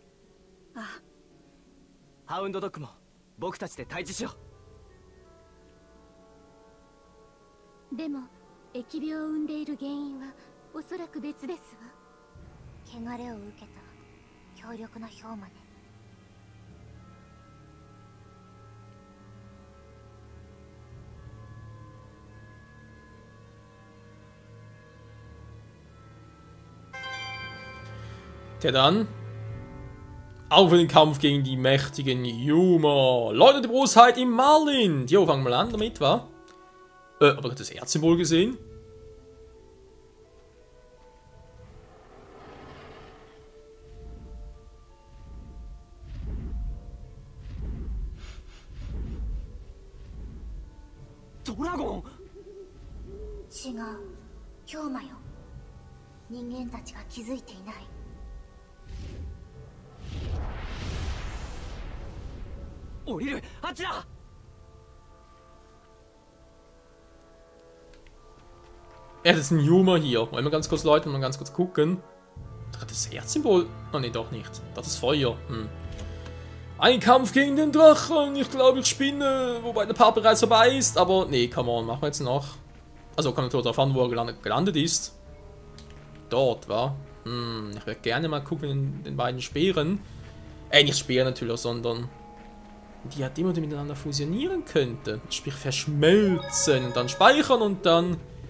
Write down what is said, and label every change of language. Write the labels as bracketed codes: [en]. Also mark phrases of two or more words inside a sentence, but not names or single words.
[ja] あ。ハウンドドッグも僕たちで退治しよう。でも疫病を生んでいる原因はおそらく別ですわ。汚れを受けた強力な氷魔ね。 [de] Tja dann. Auf in den Kampf gegen die mächtigen Yuma. Leute der Bosheit im Marlind. Jo, fangen wir an damit, wa? Aber hat das Erzsymbol gesehen? Dragon! [ja] 違う。氷魔よ。人間たちが気づいていない。降りる！あっちだ！ [de] Ja, das ist ein Yuma hier. Wollen wir ganz kurz, Leute, mal ganz kurz gucken. Hat das Erzsymbol? Oh ne, doch nicht. Das ist Feuer. Ein Kampf gegen den Drachen. Ich glaube, ich spinne. Wobei der Part bereits vorbei ist. Aber nee, [en] come on, [de] machen wir jetzt noch. Also kommt natürlich darauf an, wo er gelandet ist. Dort, wa? Ich würde gerne mal gucken in den beiden Speeren. Nicht Speer natürlich, sondern Die halt immer miteinander fusionieren könnten. Sprich verschmelzen und dann speichern und dann...